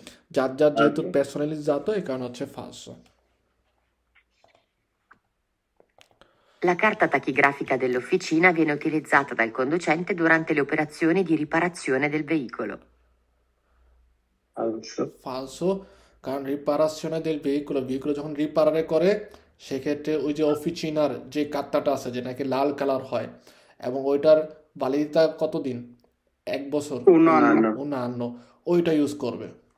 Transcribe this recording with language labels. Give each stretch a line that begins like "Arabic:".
Bangla: যার যেহেতু পার্সোনালিজাতো এই কারণে হচ্ছে ফালসো।
Italian: La carta tachigrafica dell'officina viene utilizzata dal conducente durante le operazioni di riparazione del veicolo.
Bangla: ফালসো, কারণ রিপারাশনে del veicolo যখন রিপারারে করে সেক্ষেত্রে ওই যে অফিচিনার যে কার্তাটা আছে যেটা নাকি লাল কালার হয় এবং ওইটার ভ্যালিডিটি কতদিন, 1 বছর, অন্যান্য ওইটা ইউজ করবে।